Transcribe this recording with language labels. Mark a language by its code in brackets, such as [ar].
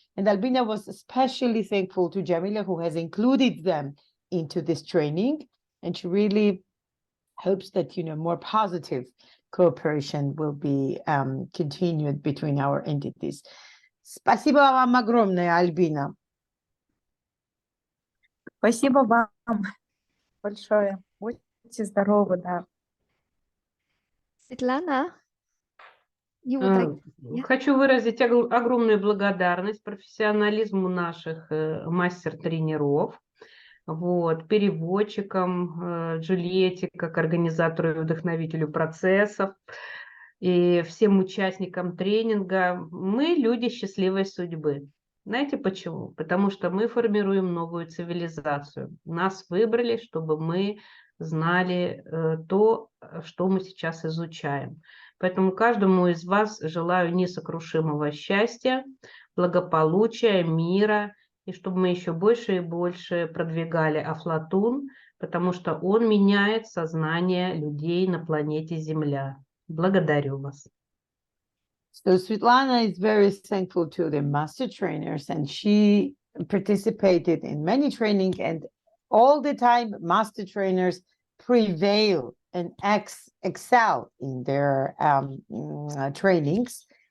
[en] And Albina was especially thankful to Jamila, who has included them into this training, and she really hopes that more positive cooperation will be continued between our entities. [ru] Спасибо вам огромное, [en] Альбина. [ru] Спасибо вам большое. Будьте здоровы, да. [en] Svetlana, you would like... Yeah. [ru] Хочу выразить огромную благодарность профессионализму наших мастер-тренеров, вот, переводчикам, Джульетте, как организатору и вдохновителю процессов, и всем участникам тренинга. Мы люди счастливой судьбы. Знаете почему? Потому что мы формируем новую цивилизацию. Нас выбрали, чтобы мы знали то, что мы сейчас изучаем. Поэтому каждому из вас желаю несокрушимого счастья, благополучия, мира, и чтобы мы еще больше и больше продвигали Афлатун, потому что он меняет сознание людей на планете Земля. Благодарю вас. [en] So Svetlana is very thankful to the master trainers, and she participated in many trainings, and all the time master trainers prevail and excel in their trainings.